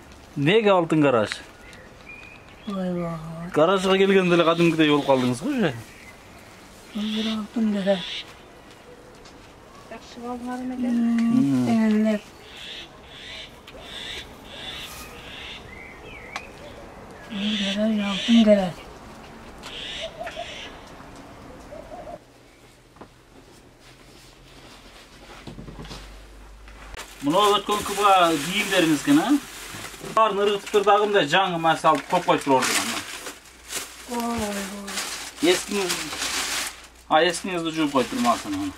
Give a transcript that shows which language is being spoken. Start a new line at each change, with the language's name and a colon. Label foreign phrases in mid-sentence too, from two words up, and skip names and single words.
Kyrgyz: Неге алтын гараж? Ойбой. Гаражга келгенде эле кадимгидей болуп калдыңыз го же? Бир алтын гараж. Жакшы калдыңар экен. Теңелеп. Гараж, алтын гараж. Мына өткөнкү баа кийимдериңиз экен, а? Баарын ыргытып дагы мындай жаңы мас алып коюп коюптур ордуна. Эскиңиз эскиңизди жууп коюптур масына.